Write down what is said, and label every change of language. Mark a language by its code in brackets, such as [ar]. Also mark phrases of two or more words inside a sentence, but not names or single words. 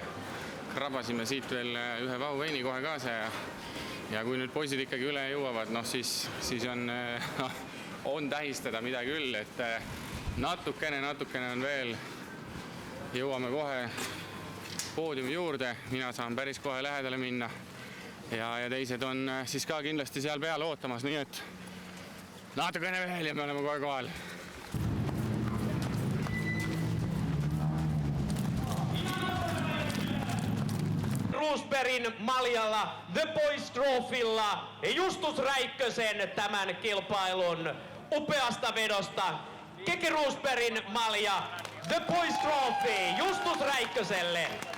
[et] Krabasime siit veel ühe vahuveini kohe kaasa ja kui nüüd poisid ikkagi üle jõuavad, siis on tähistada midagi küll, et natukene on veel, jõuame kohe poodiumi juurde, mina saan päris kohe lähedale minna ja teised on siis ka kindlasti seal peal ootamas, nii et natukene veel ja me oleme kohe kohal. [fi] Roosbergin maljalla, The Boys Trophylla Justus Räikkösen tämän kilpailun upeasta vedosta. Keke Roosbergin malja, The Boys Trophy Justus Räikköselle.